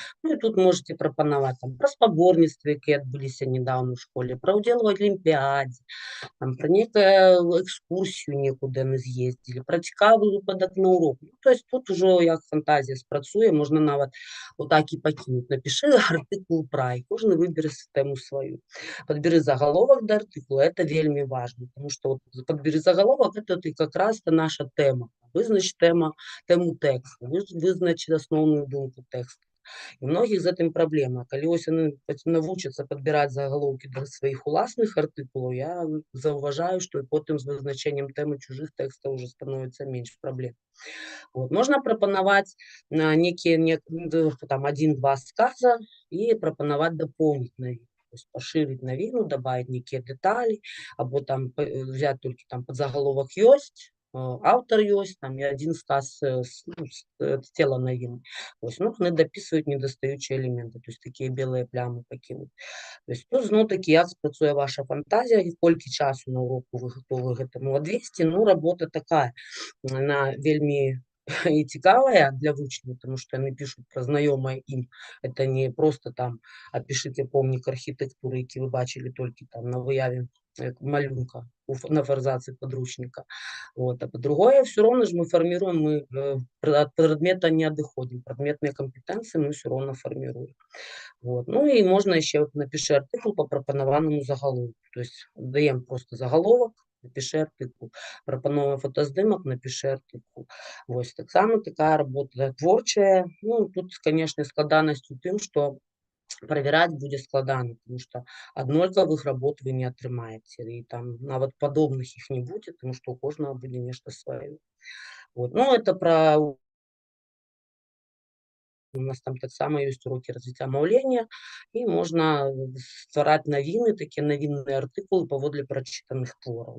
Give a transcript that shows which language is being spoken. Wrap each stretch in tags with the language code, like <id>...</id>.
<uk>Ну і тут можете пропонувати там, про споборництва, які відбулися недавно в школі, про уділ в Олімпіаді, там, про некую екскурсію нікуди не з'їздили, про цікавий випадок на урок. Ну, тобто тут вже як фантазія спрацює, можна навіть отак і покинути. Напиши артикул про, і кожен вибере тему свою.</uk> <ru>Подбери заголовок до артикула, это вельми важно, потому что вот подбери заголовок, это как раз наша тема.</ru> <uk>Визнач тему тексту, визнач основну думку тексту. І многих з цим проблема. Коли ось вони навчаться підбирати заголовки до своїх власних артикулів, я зауважаю, що і потім з визначенням теми чужих текстів вже становиться менше проблем.</uk> <ru>Вот. Можно пропоновать там 1-2 сказа и пропоновать дополнить новину. То есть поширить новину, добавить некие детали, або там взять только там подзаголовок есть, автор есть, там и один сказ с тела новины. То есть, ну, не дописывают недостающие элементы, то есть такие белые плями покинуть.</ru> <uk>То есть, ну, знову таки, як спрацює ваша фантазія, і скільки часу на уроку ви готові</uk> <ru>к этому</ru> <uk>відвести, ну, робота така, вона вельми</uk> <be>і цікавая для вучняў, тому што яны пішуць пра знаёмае ім. Это не просто там апішыце помнік архітэктуры, які вы бачылі толькі там на выяве малюнка на фарзацы падручніка.</be> <ru>Вот. А по-другое, все равно же мы формируем, мы от предмета не отходим, предметные компетенции мы все равно формируем. Вот. Ну и можно еще напиши артикул по пропонованному заголовку. То есть даем просто заголовок, напиши артикул. Прапановуем фотоздымок, напиши артикул.</ru> <be>Вось таксама такая работа творчая. Ну, тут, конечно, складанасць у тым, што правяраць будзе складана, потому што аднолькавых работ вы не атрымаеце. І там нават падобных іх не будзе, тому што у кожнага будзе нешта сваё. Вот. Ну, это пра у нас там таксама ёсць урокі развіцця маўлення, і можна ствараць навіны, такія навінныя артыкулы паводле прачытаных твораў.</be>